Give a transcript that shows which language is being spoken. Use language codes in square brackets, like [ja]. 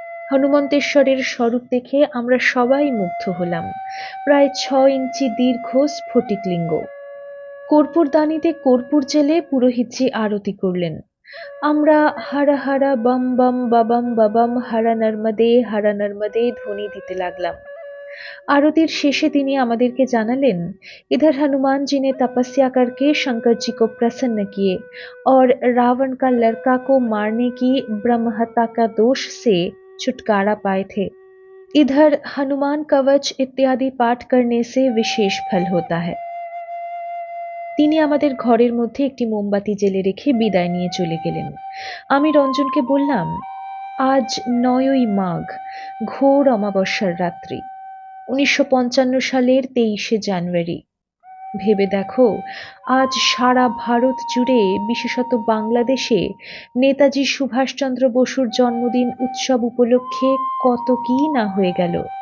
[bn] হনুমন্তেশ্বরের স্বরূপ দেখে আমরা সবাই মুগ্ধ হলাম। প্রায় 6 ইঞ্চি দীর্ঘ স্ফটিকলিঙ্গ। কর্পূরদানিতে কর্পূর জেলে পুরোহিতজি আরতি করলেন। আমরা হারা হারা বম বম বাবাম বাবাম হারা নর্মদে ধ্বনি দিতে লাগলাম। आरतीर शेषे তিনি আমাদেরকে জানালেন, [hi] इधर हनुमान जी ने तपस्या करके शंकर जी को प्रसन्न किए और रावण का लड़का को मारने की ब्रह्महत्या का दोष से छुटकारा पाए थे। इधर हनुमान कवच इत्यादि पाठ करने से विशेष फल होता है। [bn] তিনি আমাদের ঘরের মধ্যে একটি মোমবাতি জেলে রেখে বিদায় নিয়ে চলে গেলেন। আমি রঞ্জনকে বললাম, আজ ৯ই মাঘ, ঘোর অমাবস্যার রাত্রি, ১৯৫৫ সালের ২৩শে জানুয়ারি। ভেবে দেখো, আজ সারা ভারত জুড়ে, বিশেষত বাংলাদেশে নেতাজি সুভাষচন্দ্র বসুর জন্মদিন উৎসব উপলক্ষে কত কি না হয়ে গেল।